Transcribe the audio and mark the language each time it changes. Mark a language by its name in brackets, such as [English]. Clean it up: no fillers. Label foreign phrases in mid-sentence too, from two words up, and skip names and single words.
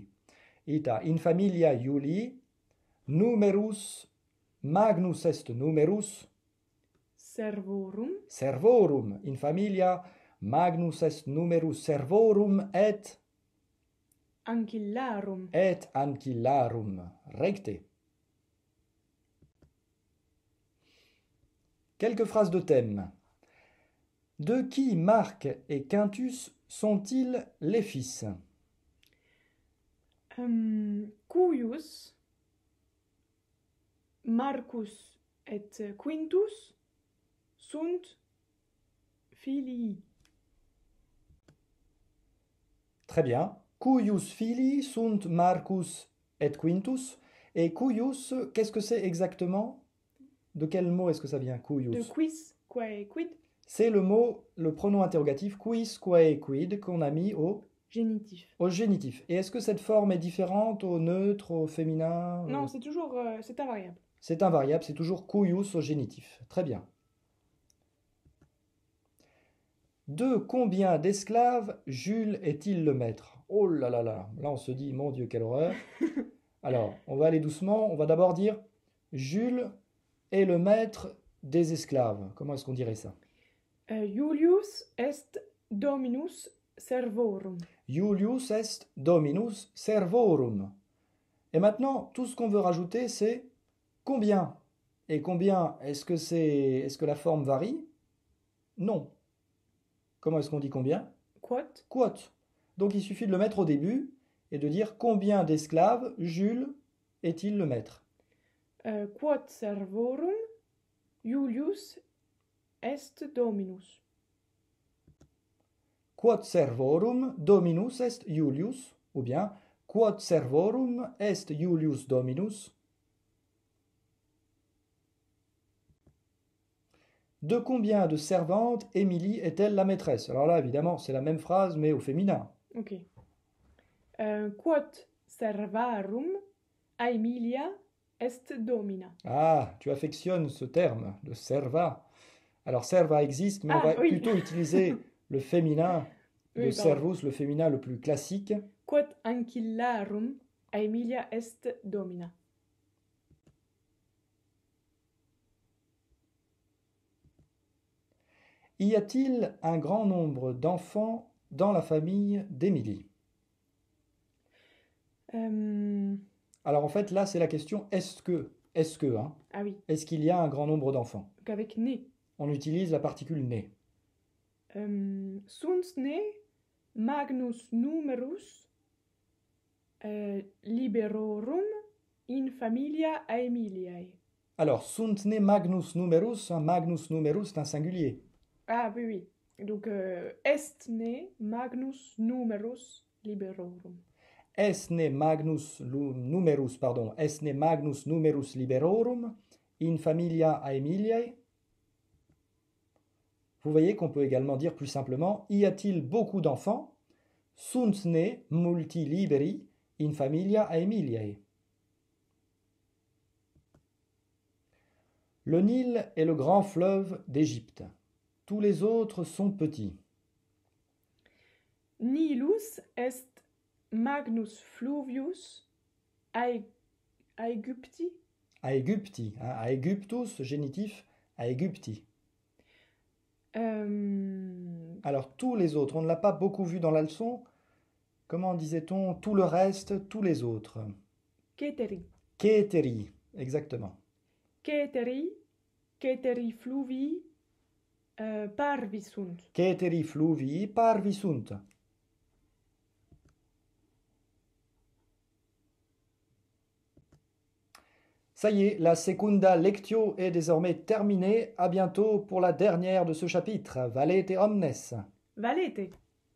[Latin] Ita in familia Iulii numerus magnus est numerus Servorum. servorum. In familia magnus est numerus servorum et Ancillarum. ancillarum. Recte. [French] Quelques phrases de thème. De qui Marc et Quintus sont-ils les fils? [Latin] Cuius Marcus et Quintus sunt filii. [French] Très bien. [Latin] Cuius filii sunt Marcus et Quintus. Et cuius, [French] qu'est-ce que c'est exactement? De quel mot est-ce que ça vient, De [Latin] cuius? quis, quae, quid? [French] C'est le mot, le pronom interrogatif [Latin] quis, quae, quid [French] qu'on a mis Génitif. au génitif. Et est-ce que cette forme est différente au neutre, au féminin? Non, c'est toujours, c'est invariable. C'est invariable, c'est toujours cuius au génitif. Très bien. De combien d'esclaves Jules est-il le maître? Oh là là là, là on se dit, mon Dieu, quelle horreur. Alors, on va aller doucement, on va d'abord dire Jules est le maître des esclaves. Comment est-ce qu'on dirait ça? [Latin] Julius est dominus servorum. Julius est dominus servorum. [French] Et maintenant, tout ce qu'on veut rajouter, c'est combien. Et combien, est-ce que la forme varie? Non. Comment est-ce qu'on dit combien? [Latin] Quot? Quote. [French] Donc il suffit de le mettre au début et de dire combien d'esclaves Jules est-il le maître? [Latin] Quot servorum Julius est dominus. Quod servorum dominus est Julius, ou bien quod servorum est Julius dominus. [French] De combien de servantes Émilie est-elle la maîtresse? Alors là, évidemment, c'est la même phrase, mais au féminin. Ok. [Latin] Quot servarum Aemilia est domina. [French] Ah, tu affectionnes ce terme, de serva. Alors serva existe, mais on Ah, va oui. plutôt utiliser le féminin de Oui, pardon. servus, le féminin le plus classique. [Latin] Quod ancillarum Aemilia est domina. [French] Y a-t-il un grand nombre d'enfants dans la famille d'Émilie? Alors en fait, là, c'est la question est-ce que, hein, Ah oui, est-ce qu'il y a un grand nombre d'enfants? donc avec ne. On utilise la particule né. [Latin] Sunt ne magnus numerus liberorum in familia Aemiliae. Alors, sunt ne magnus numerus, [French] un [Latin] magnus numerus, [French] c'est un singulier. Ah oui, oui. Donc [Latin] est ne magnus numerus liberorum. Est ne magnus numerus liberorum in familia Aemiliae. [French] Vous voyez qu'on peut également dire plus simplement y a-t-il beaucoup d'enfants? [Latin] Sunt ne multi liberi in familia Aemiliae. [French] Le Nil est le grand fleuve d'Égypte. Tous les autres sont petits. [Latin] Nilus est magnus fluvius Aegypti. Aegypti, [French] hein, Aegyptus, génitif, Aegypti. Alors tous les autres, on ne l'a pas beaucoup vu dans la leçon. Comment disait-on? Tout le reste, tous les autres. [Latin] Keteri. Keteri, exactement. Keteri fluvii parvi sunt. Keteri fluvii parvi sunt. [French] Ça y est, la [Latin] secunda lectio [French] est désormais terminée. À bientôt pour la dernière de ce chapitre. [Latin] Valete omnes. Valete.